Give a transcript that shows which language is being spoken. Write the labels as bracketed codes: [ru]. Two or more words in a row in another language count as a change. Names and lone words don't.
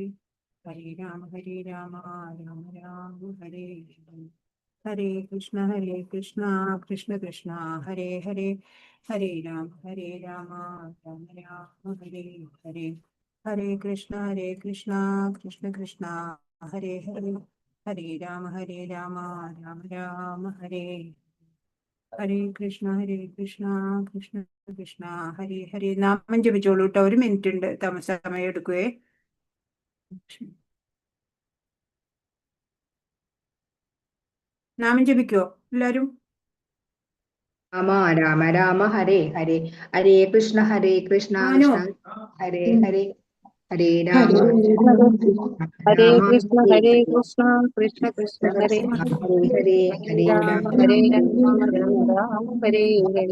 [sa] Hare Rama Rama Rama Hare Hare Krishna Krishna Krishna Hare Hare Hare Rama Rama Rama Hare Hare Hare Krishna Krishna Krishna Hare Hare Hare Rama Rama Rama Hare Hare Krishna Krishna Krishna Hare Hare [ml] നാമം ജപിച്ചോളൂ കേട്ടോ, 1 മിനിറ്റ് ഉണ്ട്, സമയം എടുക്കുവേ. [sa] നാമം ജപിക്കോ എല്ലാരും? രാമ രാമ രാമ ഹരേ ഹരേ ഹരേ കൃഷ്ണ കൃഷ്ണ [ml] ആനോ [sa] ഹരേ ഹരേ ഹരേ രാമ Hare രാമ Krishna Krishna Krishna Hare ഹരേ ഹരേ ഹരേ രാമ Hare Rama Rama Rama Hare Hare